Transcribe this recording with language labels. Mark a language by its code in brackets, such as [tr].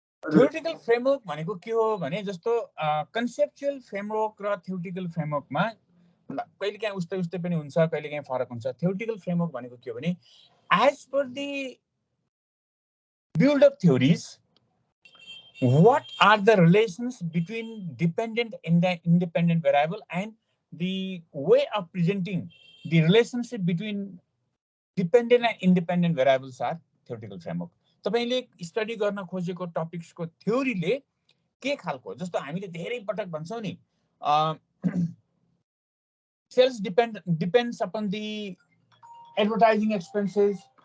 [ne] Theoretical framework भनेको के हो भने जस्तो कन्सेप्चुअल फ्रेमवर्क र थ्योरिटिकल फ्रेमवर्कमा कहिलेकाहीँ उस्तै उस्तै पनि हुन्छ, कहिलेकाहीँ फरक हुन्छ. थ्योरिटिकल फ्रेमवर्क भनेको के हो भने [en] As per the build up theories, what are the relations between dependent and independent variable, and the way of presenting the relationship between dependent and independent variables are theoretical framework. [ne] तपाईले study गर्न खोजेको टपिक्सको थ्योरीले के खालको, जस्तो हामीले धेरै पटक भन्छौं नि [en] Sales depends upon the advertising expenses.